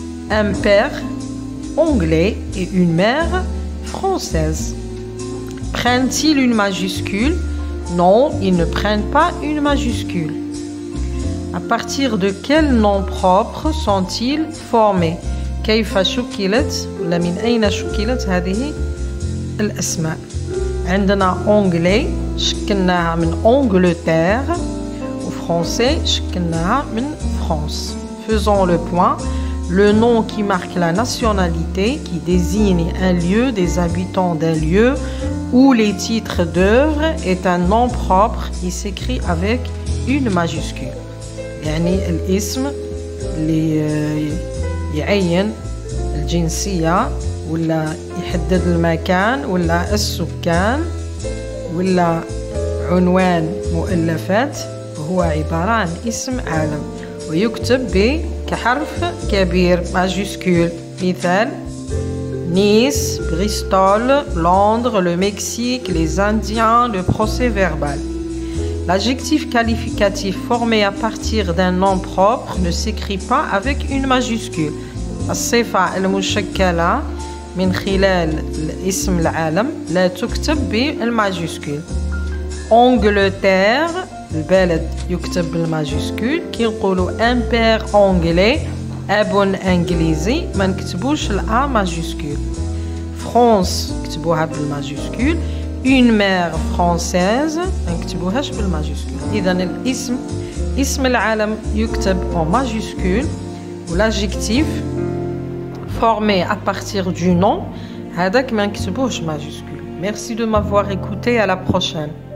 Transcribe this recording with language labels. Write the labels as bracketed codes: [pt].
[fr] Un père anglais et une mère française. Prennent-ils une majuscule? Non, ils ne prennent pas une majuscule. À partir de quel nom propre sont-ils formés? [ar] كيف شكلت ولا من أين شكلت هذه الأسماء؟ عندنا anglais شكلناها من Angleterre وفرنسي شكلناها من [fr] France. Faisons le point. Le nom qui marque la nationalité, qui désigne un lieu, des habitants d'un lieu, ou les titres d'œuvre est un nom propre qui s'écrit avec une majuscule. [ar] يعني الاسم اللي يعين الجنسية ولا يحدد المكان ولا السكان ولا عنوان مؤلفات هو عبارة عن اسم عالم ويكتب كحرف كبير majuscule. مثال [fr] Nice, Bristol, Londres, le Mexique, les Indiens, le procès verbal. L'adjectif qualificatif formé à partir d'un nom propre ne s'écrit pas avec une majuscule. [ar] الصفة المشكلة من خلال اسم العالم لا تكتب بالماجيسكول. Angleterre البلد يكتب بالماجيسكول. كي نقولوا [fr] un père anglais [ar] أب إنجليزي ما نكتبوش الأ ماجيسكول. فرانس كتبوها بالماجيسكول. [fr] une mère française [ar] ما نكتبوهاش بالماجيسكول. إذا الاسم اسم العالم يكتب [fr] en majuscule و l'adjectif formé à partir du nom [ar] هذاك ما نكتبوهش [fr] majuscule. Merci de m'avoir écouté, à la prochaine.